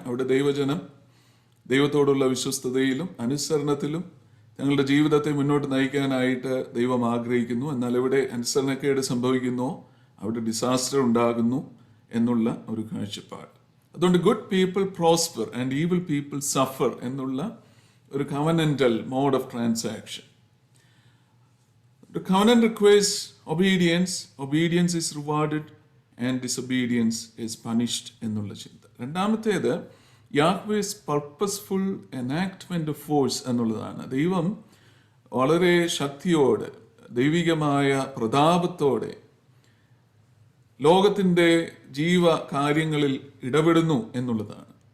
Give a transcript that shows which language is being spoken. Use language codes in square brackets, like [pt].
[ml] അവിടെ ദൈവജനം ദൈവത്തോടുള്ള വിശ്വസ്തതയിലും അനുസരണത്തിലും ഞങ്ങളുടെ ജീവിതത്തെ മുന്നോട്ട് നയിക്കാനായിട്ട് ദൈവം ആഗ്രഹിക്കുന്നു. എന്നാൽ എവിടെ അനുസരണക്കേട് സംഭവിക്കുന്നുവോ അവിടെ ഡിസാസ്റ്റർ ഉണ്ടാകുന്നു എന്നുള്ള ഒരു കാഴ്ചപ്പാട്. [en] അതുകൊണ്ട് good people prosper and evil people suffer [ml] എന്നുള്ള ഒരു [en] Covenantal mode of transaction. The covenant requires obedience. Obedience is rewarded and disobedience is punished [ml] എന്നുള്ള ചിന്ത. രണ്ടാമത്തേത് [en] Yahweh's purposeful enactment of force [ml] എന്നുള്ളതാണ്. ദൈവം വളരെ ശക്തിയോടെ, ദൈവികമായ പ്രതാപത്തോടെ ലോകത്തിൻ്റെ ജീവകാര്യങ്ങളിൽ ഇടപെടുന്നു എന്നുള്ളതാണ്.